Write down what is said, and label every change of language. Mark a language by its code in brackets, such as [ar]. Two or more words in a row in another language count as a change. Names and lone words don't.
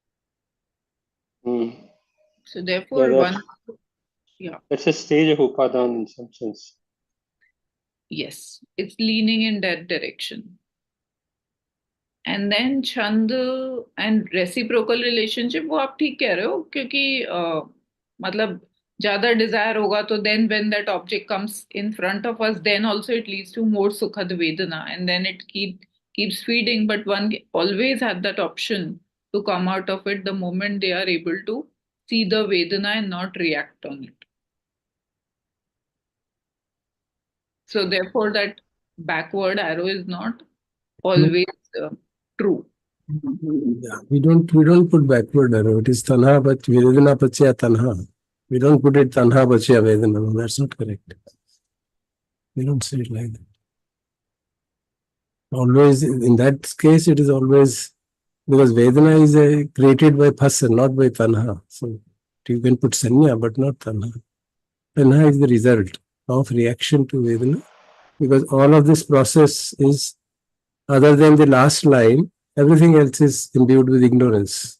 [en] So therefore, that's a stage of upadan in some sense. Yes, it's leaning in that direction. And then छंद and reciprocal relationship, [hi] वो आप ठीक कह रहे हो, क्योंकि मतलब ज्यादा desire होगा तो [en] then when that object comes in front of us, then also it leads to more [hi] सुखद वेदना, [en] and then it keeps feeding, but one always had that option to come out of it the moment they are able to see the vedana and not react on it. So therefore that backward arrow is not always true. Yeah, we don't put backward arrow. It is [pi] tanha vedana pachya tanha. [en] We don't put it [pi] tanha pachya vedana. [en] No, that's not correct. We don't say it like that. Always, in that case, it is always because vedana is created by phasa, not by tanha. So you can put sanya, but not tanha. Tanha is the result of reaction to vedana, because all of this process is, other than the last line, everything else is imbued with ignorance.